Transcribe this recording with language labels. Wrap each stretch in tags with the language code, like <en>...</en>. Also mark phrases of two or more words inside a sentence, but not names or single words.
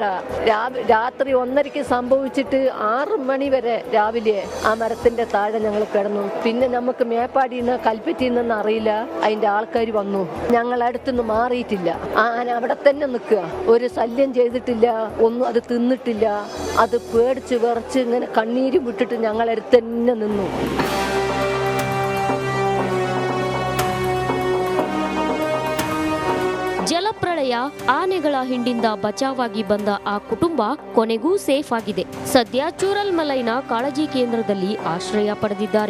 <ml>രാത്രി 1:30 സംഭവിച്ചിട്ട് 6 മണി വരെ രാവിലെ ആ മരത്തിന്റെ താഴെ ഞങ്ങൾ കിടന്നു. പിന്നെ നമുക്ക് മേപ്പാടിന്ന് കൽപ്പറ്റിന്ന് അറിയില്ല, അതിന്റെ ആൾക്കാർ വന്നു. ഞങ്ങൾ അടുത്തുനിന്ന് മാറിയിട്ടില്ല. ആന അവിടെ തന്നെ നിൽക്കുക, ഒരു ശല്യം ചെയ്തിട്ടില്ല, ഒന്നും അത് തിന്നിട്ടില്ല. അത് പേടിച്ച് വിറച്ച് ഇങ്ങനെ കണ്ണീര് വിട്ടിട്ട് ഞങ്ങളടുത്ത് തന്നെ നിന്നു.</ml> <kn>ಜಲಪ್ರಳಯ, ಆನೆಗಳ ಹಿಂಡಿಂದ ಬಚಾವಾಗಿ ಬಂದ ಆ ಕುಟುಂಬ ಕೊನೆಗೂ ಸೇಫ್ ಆಗಿದೆ. ಸದ್ಯ ಚೂರಲ್ಮಲೈನ ಕಾಳಜಿ ಕೇಂದ್ರದಲ್ಲಿ ಆಶ್ರಯ ಪಡೆದಿದ್ದಾರೆ.</kn>